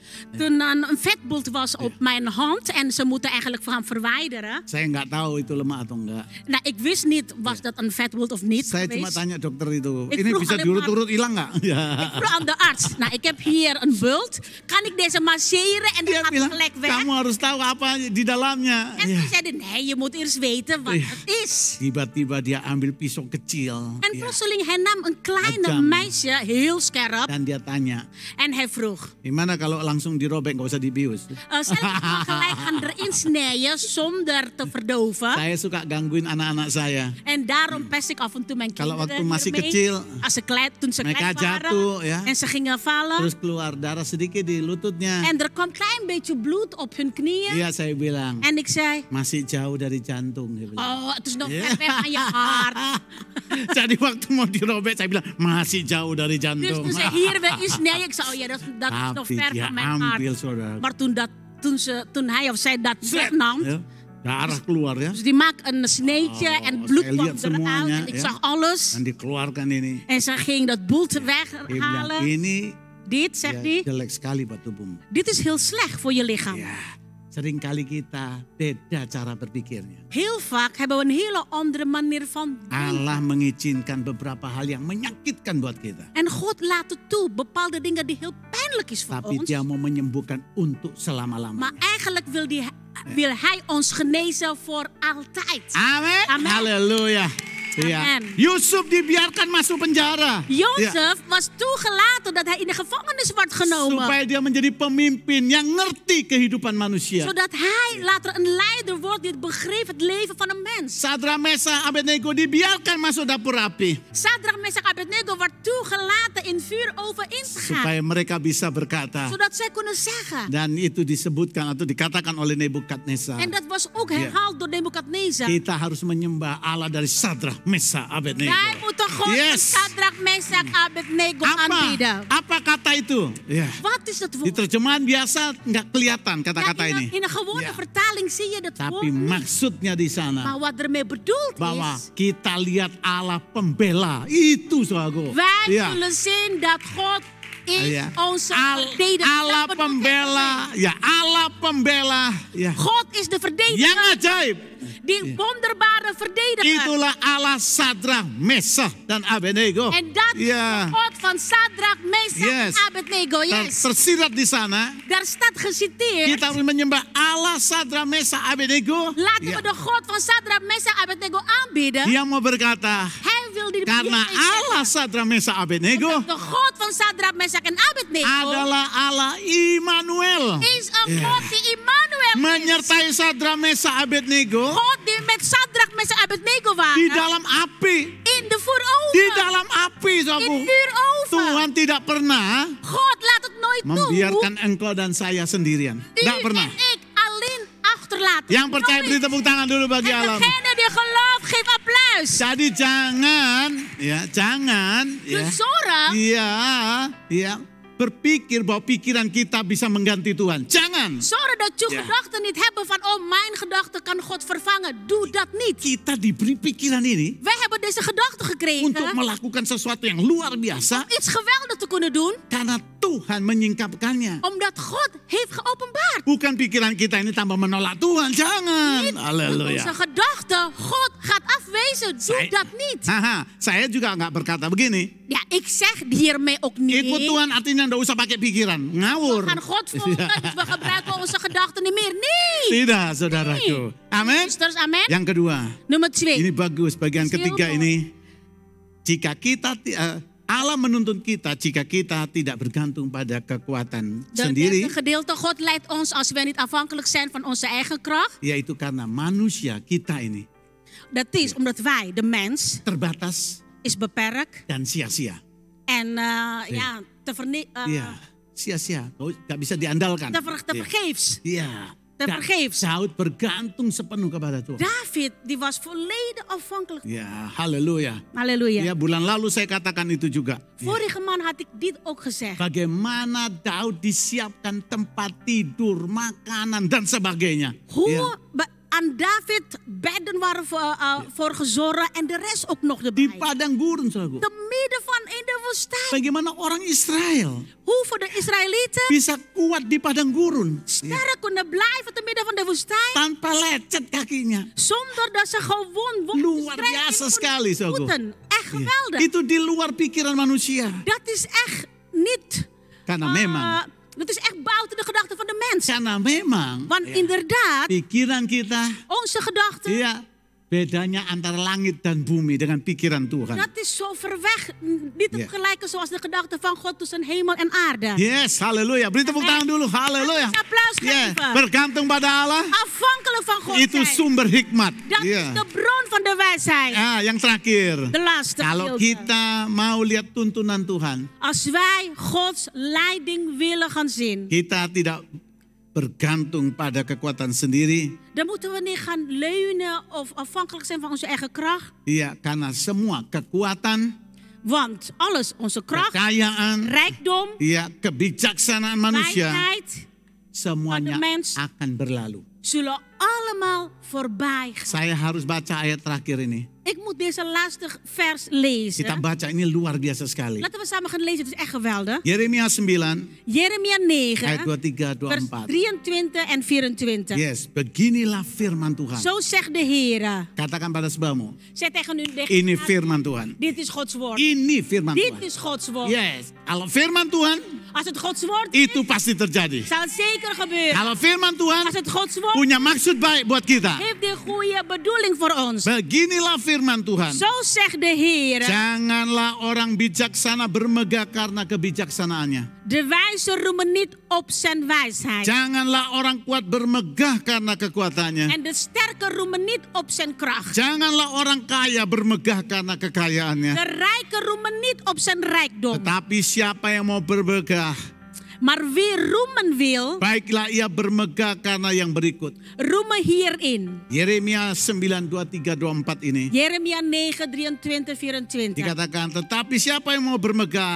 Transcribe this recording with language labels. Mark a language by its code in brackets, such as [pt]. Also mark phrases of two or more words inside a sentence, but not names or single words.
[nl] Toen een vetbult was op mijn hand en ze moeten eigenlijk gaan verwijderen. [id] Saya nggak tahu itu lemak atau enggak. [nl] Nou, ik wist niet, was dat een vetbult of niet [id] Saya cuma [nl] geweest. [id] tanya dokter itu, [nl] Ik [id] ini [nl] vroeg [id] bisa [nl] alleen [id] diurut-urut hilang nggak? Ya. [nl] Ik vroeg aan de arts, nou ik heb hier een bult. Kan ik deze masseren en dan [id] Dia [nl] gaat het [id] bilang, [nl] gelijk weg? [id] kamu harus tahu apa di dalamnya. [nl] En [id] Ya. [nl] toen zeiden, nee, je moet eerst weten wat het is. [id] Tiba-tiba dia ambil pisau kecil. [nl] En [id] Ya. [nl] plotseling, hij nam een kleine [id] Tajam. [nl] meisje, heel scherp. [id] Dan dia tanya, [nl] En hij vroeg, [id] gimana kalau langsung dirobek nggak usah dibius? [nl] zal ik het gelijk gaan erin snijden zonder te verdoven? [id] Saya suka gangguin anak-anak saya. [nl] En daarom pest ik af en toe mijn [id] Kalau [nl] kinderen [id] waktu masih [nl] hiermee. [id] kecil, [nl] Als ze klein, toen ze [id] mereka [nl] klein waren [id] jatuh, ya. [nl] en ze gingen vallen. [id] Terus keluar darah sedikit di lututnya. [nl] En er kwam klein beetje bloed op hun knieën. [id] Iya, saya bilang, [nl] En ik zei, [id] masih jauh dari jantung. Dia bilang. [nl] oh het is nog [id] Ya. [nl] ver weg aan je hart. [id] Jadi waktu mau dirobek, saya bilang masih jauh dari [nl] Dus [id] jantung. [nl] toen ze hier weer iets nee, ik zei, oh ja, dat is nog [id] Tapi [nl] ver [id] dia [nl] van mijn [id] ambil, [nl] hart. [id] saudara. [nl] Maar toen hij of zij dat wegnam, [id] Ya, darah keluar ya. [nl] dus die maakt een sneetje [id] Oh, [nl] en bloed [id] saya [nl] kwam [id] lihat [nl] eruit. [id] semuanya, [nl] En ik [id] ya. [nl] zag alles. [id] Dan dikeluarkan ini. [nl] En ze ging dat boelt [id] Dia bilang, [nl] weghalen. [id] ini [nl] Dit, zegt [id] ya, [nl] hij, [id] jelek sekali buat tubuhmu. [nl] dit is heel slecht voor je lichaam. [id] Ya, seringkali kita beda cara berpikirnya. [nl] Heel vaak hebben we een hele andere manier van denken. [id] Allah mengizinkan beberapa hal yang menyakitkan buat kita. [nl] En God laat het toe, bepaalde dingen die heel pijnlijk is voor [id] Tapi [nl] ons. [id] dia mau menyembuhkan untuk [nl] Maar [id] selama-lamanya. [nl] eigenlijk wil hij ons genezen voor altijd. [id] Amin. Amin. Haleluya. Ya. Amin. Yusuf dibiarkan masuk penjara. Ya. [nl] Jozef was toegelaten dat hij in de gevangenis wordt genomen. [id] Supaya dia menjadi pemimpin yang ngerti kehidupan manusia. [nl] Zodat hij later een leider wordt die begreep het leven van een mens. [id] Sadra Mesa Abednego dibiarkan masuk dapur api. [nl] Sadrach, Mesach, Abednego wordt toegelaten in vuuroven in te gaan. [id] Supaya mereka bisa berkata. [nl] Zodat zij kunnen zeggen. [id] Dan itu disebutkan atau dikatakan oleh Nebukadnezar. [nl] En dat was ook herhaald door Nebukadnezar. [id] Kita harus menyembah Allah dari Sadra Mesa Abednego. [nl] Wij moeten God van Sadrach, Mesach, Abednego aanbieden. [id] Apa kata itu? Ya. [nl] Wat is dat [id] Di [nl] woord? [id] terjemahan biasa nggak kelihatan kata-kata [nl] Ja, [id] ini. [nl] in een gewone Ja. vertaling zie je dat [id] Tapi [nl] woord niet. [id] maksudnya di sana [nl] Maar wat ermee bedoeld [id] bahwa [nl] is, [id] kita lihat Allah pembela. Itu saudaraku. [nl] wij [id] Ya. [nl] zullen zien dat God is Ja. onze verdediger. [id] Allah [nl] Dat bedoelt [id] pembela. [nl] hij. [id] Ya, Allah pembela. Ya. [nl] God is de [id] Yang [nl] verdediger, [id] ajaib. [nl] die wonderbare verdediger. [id] Itulah Allah Sadra Mesa dan Abednego. [nl] En dat is [id] Ya. [nl] de God van Sadrach, Mesach Yes. en Abednego. Yes. [id] Tersirat di sana. [nl] Daar staat geciteerd. [id] Kita harus menyembah Allah Sadra Mesa Abednego. [nl] Laten [id] Ya. [nl] we de God van Sadrach, Mesach en Abednego aanbieden. [id] Dia mau berkata, [nl] Hij wil die [id] karena Allah Sadra Mesa Abednego [nl] de God van Sadrach, Mesach en Abednego [id] adalah Allah Immanuel. [nl] is een God die Immanuel is. [id] Menyertai Sadra Mesa Abednego [nl] God die met Sadrach, Mesach en Abednego [id] di [nl] waren. [id] dalam api. [nl] In de vuuroven. [id] Di dalam api, [nl] In [id] saudaraku. [nl] vuuroven. [id] Tuhan tidak pernah [nl] God laat het nooit toe. [id] membiarkan engkau dan saya sendirian. [nl] U [id] Tidak pernah. [nl] en ik alleen achterlaten. [id] Yang percaya [nl] Nooit. [id] beri tepuk tangan dulu bagi [nl] En [id] Allah. [nl] degene die gelooft, geef applaus. [id] Jadi jangan, [nl] Dus zorg [id] ya, berpikir bahwa pikiran kita bisa mengganti Tuhan. Jangan. [nl] Zorg dat je Ja. gedachten niet hebben van, oh, mijn gedachte kan God vervangen. Doe dat niet. [id] Kita diberi pikiran ini [nl] Wij hebben deze gedachte gekregen [id] untuk melakukan sesuatu yang luar biasa [nl] iets geweldigs te kunnen doen, [id] karena Tuhan menyingkapkannya. [nl] omdat God heeft geopenbaard. [id] Bukan pikiran kita ini tambah menolak Tuhan. Jangan. [nl] Niet [id] Haleluya. [nl] onze gedachten God gaat afwezen. Doe dat niet. [id] Haha, saya juga nggak berkata begini. [nl] Ja, ik zeg hiermee ook niet. [id] Ikut Tuhan artinya nggak usah pakai pikiran. Ngawur. [nl] We gaan God volgen, dus we gebruiken onze gedachten niet meer. Nee. [id] Tidak, saudaraku. Amin. [en] Sisters, amen. [id] Yang kedua, [nl] Nummer [id] ini [nl] 2. [id] bagus. Bagian [nl] Is heel [id] ketiga [nl] mooi. [id] ini, jika kita Allah menuntun kita jika kita tidak bergantung pada kekuatan [nl] De [id] sendiri, [nl] derde gedeelte, God leidt ons als we niet afhankelijk zijn van onze eigen kracht. [id] yaitu karena manusia kita ini [nl] Dat is omdat wij, de mens, [id] terbatas [nl] is beperkt. [id] dan sia-sia. [nl] En te [id] Iya, sia-sia, nggak bisa diandalkan. [nl] vergeefs. [id] Iya, [nl] tevergeefs. [id] Saud bergantung sepenuh kepada Tuhan. [nl] David, die was volledig afhankelijk. [id] Ya, haleluya. [nl] Halleluja. [id] Ya, bulan lalu saya katakan itu juga. [nl] Vorige maand had ik dit ook gezegd. [id] Bagaimana Daud disiapkan tempat tidur, makanan, dan sebagainya. [nl] Hoe [id] Ya. [nl] aan David bedden waren voor gezorgd en de rest ook nog [id] Di [nl] erbij. [id] padang gurun, saudaraku. [nl] Te midden van in de woestijn. [id] Bagaimana orang Israel [nl] Hoe voor de Israëlieten [id] bisa kuat di padang gurun. Ya. [nl] sterk konden blijven te midden van de woestijn. [id] Tanpa lecet kakinya. [nl] Zonder dat ze gewoon [id] Luar biasa sekali, saudaraku. [nl] voeten. Echt [id] Ya. [nl] geweldig. [id] Itu di luar pikiran manusia. [nl] Dat is echt niet. [id] Karena memang. [nl] Dat is echt buiten de gedachten van de mens. [id] Karena memang. [nl] Want [id] Ya, [nl] inderdaad, [id] pikiran kita. [nl] onze gedachten, [id] Iya. Bedanya antara langit dan bumi dengan pikiran Tuhan. [nl] dat is zo ver weg. Niet te Ja. vergelijken zoals de gedachten van God tussen hemel en aarde. [id] Yes, haleluya. Beri tepuk tangan dulu. Haleluya. [nl] Laten we applaus [id] Ya, [nl] geven. [id] bergantung pada Allah. [nl] Afhankelijk van God [id] Itu [nl] zijn. [id] sumber hikmat. [nl] Dat [id] Ya. [nl] is de bron van de wijsheid. [id] Yang terakhir. [nl] De laatste [id] Kalau [nl] gedeelte. [id] kita mau lihat tuntunan Tuhan, [nl] Als wij Gods leiding willen gaan zien, [id] kita tidak bergantung pada kekuatan sendiri. [nl] dan moeten we niet gaan leunen of afhankelijk zijn van onze eigen kracht. [id] Iya, karena semua kekuatan, [nl] Want alles, onze kracht, [id] kekayaan, [nl] rijkdom, [id] iya, kebijaksanaan manusia, [nl] wijsheid, [id] semuanya [nl] Pada mens. [id] akan berlalu. [nl] zullen allemaal voorbij gaan. [id] Saya harus baca ayat terakhir ini. [nl] Ik moet deze laatste vers lezen. [id] Kita baca, ini luar biasa sekali. [nl] Laten we samen gaan lezen, het is echt geweldig. [id] Yeremia 9 [nl] Jeremia [id] ayat [nl] 9, 23, vers 24. 23 en 24. [id] Yes, beginilah firman Tuhan. [nl] Zo zegt de Heer. [id] Katakan pada sebelahmu, [nl] Zeg tegen u, [id] ini firman Tuhan. [nl] dit is Gods woord. [id] Ini firman [nl] Dit [id] Tuhan. [nl] is Gods woord. [id] Yes, kalau firman Tuhan [nl] Als het Gods woord is, [id] itu pasti terjadi. [nl] zal het zeker gebeuren. [id] Kalau firman Tuhan [nl] Als het Gods woord [id] punya maksud baik buat kita. [nl] heeft die goede bedoeling voor ons. [id] Beginilah firman Tuhan. [nl] Zo zegt de Heer. [id] Janganlah orang bijaksana bermegah karena kebijaksanaannya. [nl] De wijze roemen niet op zijn wijsheid. [id] Janganlah orang kuat bermegah karena kekuatannya. [nl] En de sterke roemen niet op zijn kracht. [id] Janganlah orang kaya bermegah karena kekayaannya. [nl] De rijke roemen niet op zijn rijkdom. [id] Tetapi siapa yang mau bermegah, [nl] Maar wie roemen wil, [id] baiklah ia bermegah karena yang berikut. [nl] roemen hierin. [id] Yeremia 9, 23, 24 ini. [nl] Jeremia 9, 23, 24. [id] Dikatakan, tetapi siapa yang mau bermegah,